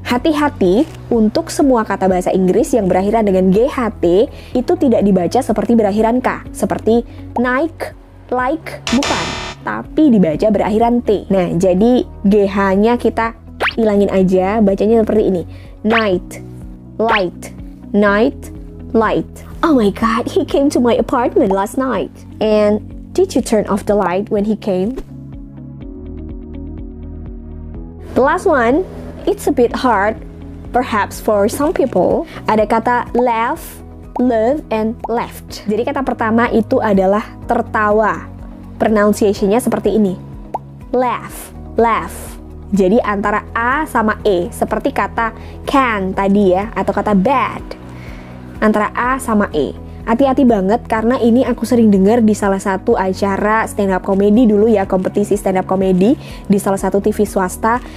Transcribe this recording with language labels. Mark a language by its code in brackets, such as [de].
[id] Hati-hati untuk semua kata bahasa Inggris yang berakhiran dengan G-H-T itu tidak dibaca seperti berakhiran K, seperti naik, like, bukan, tapi dibaca berakhiran T. Nah, jadi GH-nya kita hilangin aja, bacanya seperti ini. [en] Night, light, night, light. Oh my god, he came to my apartment last night. And did you turn off the light when he came? The last one, it's a bit hard, perhaps for some people. [id] Ada kata laugh, love, and left. Jadi kata pertama itu adalah tertawa. Pronunciation-nya seperti ini. Laugh, laugh. Jadi antara A sama E, seperti kata can tadi ya, atau kata bad. Antara A sama E. Hati-hati banget karena ini aku sering dengar di salah satu acara stand up comedy dulu ya, kompetisi stand up comedy di salah satu TV swasta.